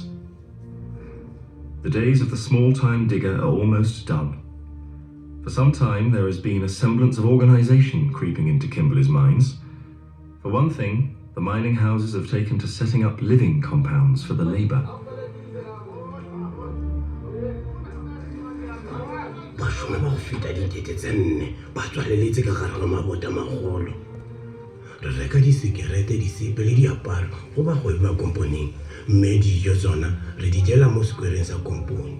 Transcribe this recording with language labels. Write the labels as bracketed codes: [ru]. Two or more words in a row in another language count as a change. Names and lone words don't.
[en] The days of the small-time digger are almost done. For some time, there has been a semblance of organisation creeping into Kimberley's mines. For one thing, the mining houses have taken to setting up living compounds for the labour. [tn] basome ba go feta ditete tse 4 ba tswaleletse ka gare ga mabota magolo. Re reka disekerete, disepe le diaparo go bagwebi ba komponeng, mme dijo tsona re di jela mo sekwereng sa kompone.